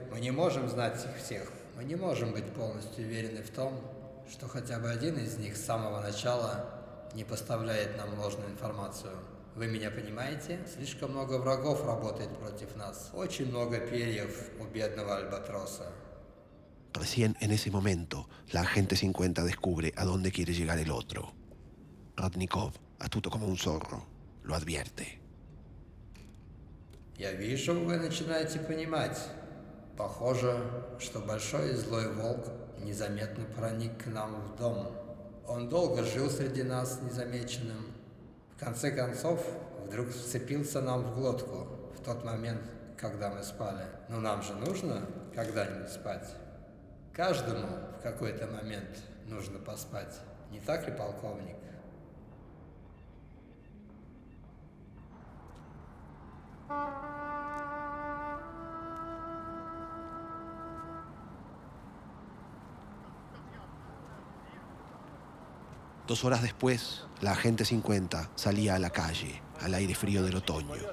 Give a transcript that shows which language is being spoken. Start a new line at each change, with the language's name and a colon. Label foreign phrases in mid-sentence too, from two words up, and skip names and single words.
Russian: Мы не можем знать их всех. Мы не можем быть полностью уверены в том, что хотя бы один из них с самого начала не поставляет нам ложную информацию. Вы меня понимаете? Слишком много врагов работает против нас. Очень много перьев у бедного альбатроса.
Spanish: Recién en ese momento, la agente 50 descubre a dónde quiere llegar el otro. Radnikov, astuto como un zorro, lo advierte.
Russian: Я вижу, вы начинаете понимать. Похоже, что большой и злой волк незаметно проник к нам в дом. Он долго жил среди нас незамеченным. В конце концов, вдруг вцепился нам в глотку в тот момент, когда мы спали. Но нам же нужно когда-нибудь спать. Каждому в какой-то момент нужно поспать. Не так ли, полковник?
Spanish: Dos horas después, la agente 50 salía a la calle, al aire frío del otoño.